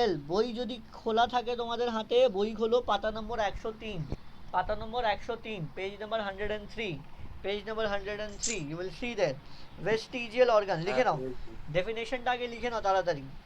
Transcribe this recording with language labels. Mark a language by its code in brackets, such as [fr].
[bn] বই যদি খোলা থাকে তোমাদের হাতে, বই খোলো, পাতা নম্বর 103। পাতা নম্বর 103, page number 103। [en] Page number 103, you will see there. [bn] Vestigial organ লিখে নাও, ডেফিনেশনটা আগে লিখে নাও তাড়াতাড়ি।